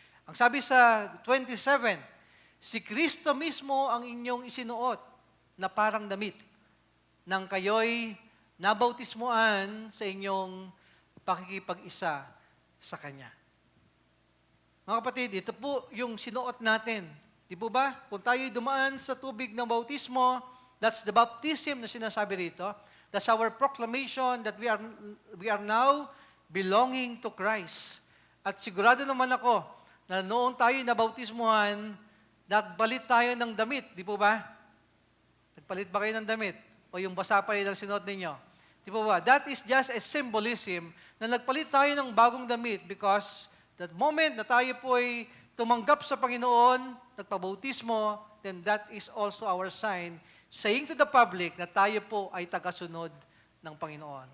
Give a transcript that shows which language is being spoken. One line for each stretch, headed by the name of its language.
Filipino: Ang sabi sa 27, si Kristo mismo ang inyong isinuot na parang damit nang kayo'y nabautismuan sa inyong pakikipag-isa sa Kanya. Mga kapatid, ito po yung sinuot natin. Di po ba? Kung tayo'y dumaan sa tubig ng bautismo,
English: that's the baptism
Filipino: na sinasabi rito.
English: That's our proclamation that we are now belonging to Christ.
Filipino: At sigurado naman ako na noong tayo'y nabautismuhan, nagpalit tayo ng damit. Di po ba? Nagpalit ba kayo ng damit? O yung basa pa rin ang sinuot ninyo? Di po ba?
English: That is just a symbolism
Filipino: na nagpalit tayo ng bagong damit
English: because that moment
Filipino: na tayo po ay tumanggap sa Panginoon, nagpabautismo,
English: then that is also our sign, saying to the public
Filipino: na tayo po ay tagasunod ng Panginoon.